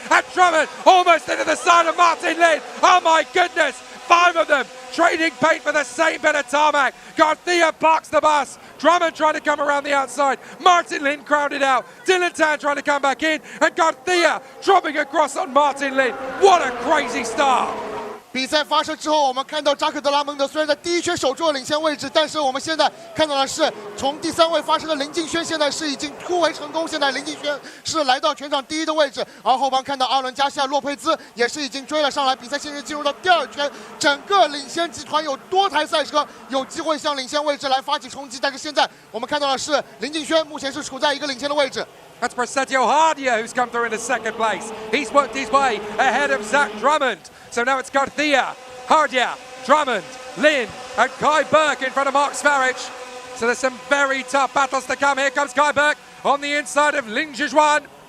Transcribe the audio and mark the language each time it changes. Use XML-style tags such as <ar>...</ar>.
<en>And Drummond almost into the side of Martin Lin. Oh my goodness. 5 of them trading paint for the same bit of tarmac. Garcia parks the bus. Drummond trying to come around the outside. Martin Lin crowded out. Dylan Tan trying to come back in. And Garcia dropping across on Martin Lin. What a crazy start.</en> <zh>比赛发射之后，我们看到扎克德拉蒙德虽然在第1圈守住了领先位置，但是我们现在看到的是从第3位发射的林敬轩，现在是已经突围成功。现在林敬轩是来到全场第1的位置，而后方看到阿伦加西亚洛佩兹也是已经追了上来。比赛现在进入到第2圈，整个领先集团有多台赛车有机会向领先位置来发起冲击，但是现在我们看到的是林敬轩目前是处在一个领先的位置。</zh> <en>That's Prasetyo Hardia who's come through into 2nd place. He's worked his way ahead of Zach Drummond. So now it's Garcia, Hardia, Drummond, Lin and Kai Burke in front of Mark Svarich. So there's some very tough battles to come. Here comes Kai Burke on the inside of Lin Zhijuan.</en>